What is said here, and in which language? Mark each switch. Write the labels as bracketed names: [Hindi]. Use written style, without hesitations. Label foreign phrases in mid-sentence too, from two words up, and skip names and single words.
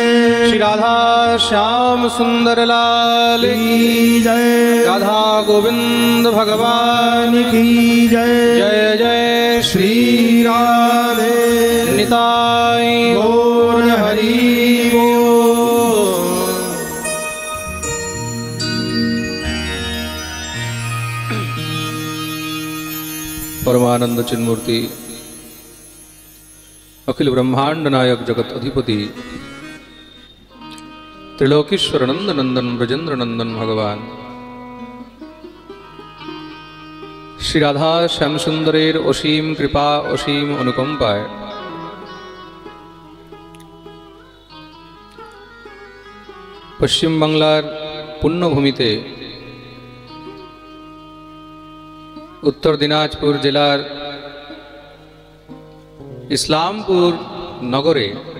[Hindi] श्री राधा श्याम सुंदर लाल की जय, राधा गोविंद भगवान की जय, जय जय श्री राधे [Bangla] নিতাই গৌর হরি বোল। পরমানন্দ চিন্মূর্তি অখিল ব্রহ্মাণ্ড নায়ক জগত অধিপতি ত্রিলোকেশ্বর নন্দ নন্দন ব্রজেন্দ্র নন্দন ভগবান শ্রী রাধা শ্যাম সুন্দরের অসীম কৃপা অসীম অনুকম্পায় পশ্চিম বাংলার পুণ্যভূমিতে উত্তর দিনাজপুর জেলার ইসলামপুর নগরে